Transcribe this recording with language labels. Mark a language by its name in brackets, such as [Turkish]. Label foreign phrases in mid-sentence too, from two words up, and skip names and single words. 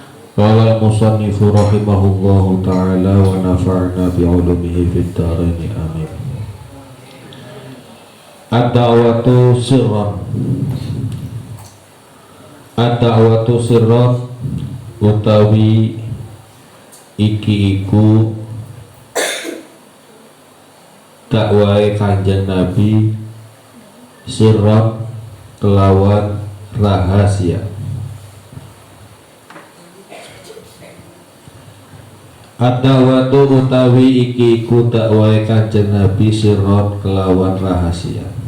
[Arabic] قال المصنف رحمه الله تعالى ونفعنا بعلومه في الدارين آمين. الدعوة سرا. الدعوة سرا [Javanese] utawi iki iku dakwai Kanjeng Nabi sirran kelawan rahasia. Ad-da'watu utawi iki iku dakwai Kanjeng Nabi sirron kelawan rahasia.